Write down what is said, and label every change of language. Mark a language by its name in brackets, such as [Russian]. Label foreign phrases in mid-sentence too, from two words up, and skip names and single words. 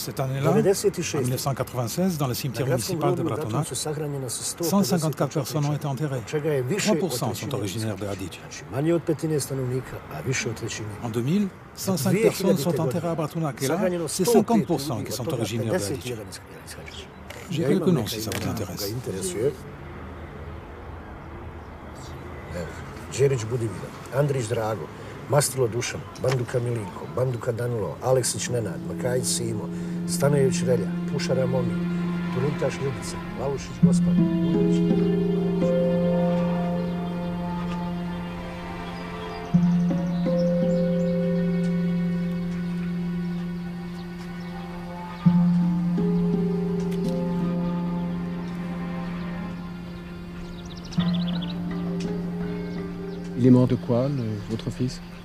[French] Cette année-là, en 1996, dans le cimetière municipal de Bratunac, 154 personnes ont été enterrées. 3% sont originaires de Adić. En 2000, 105 personnes sont enterrées à Bratunac et là, c'est 50% qui sont originaires de Adić. J'ai quelques noms si ça vous intéresse. Đerić Budimir, Andrić Drago, Mastilo Dušan, Banduka Milinko, Banduka Danilo, Aleksić Nenad, Makajić Simo, Stanojević Relja, Pušara Momi, Turuntaš Ljubica, Lalušić Gospar, Il est mort de quoi, votre fils?